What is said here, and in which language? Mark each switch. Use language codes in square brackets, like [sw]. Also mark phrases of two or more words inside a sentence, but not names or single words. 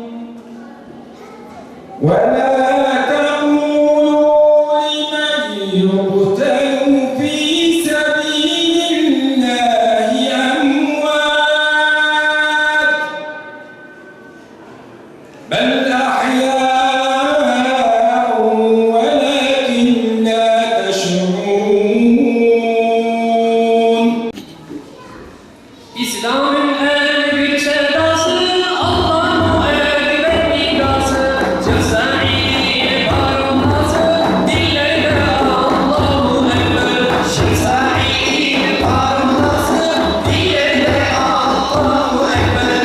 [ar] ولا تقولوا لمن يقتل في سبيل الله أموات بل أحياء ولكن لا تشعرون. [tr] İslam'ın en büyük sevdası [ar] الله أكبر [tr] iddiası. Çıksa iyi var olması dillerde [ar] الله أكبر. [tr] Çıksa iyi var olması dillerde [ar] الله أكبر.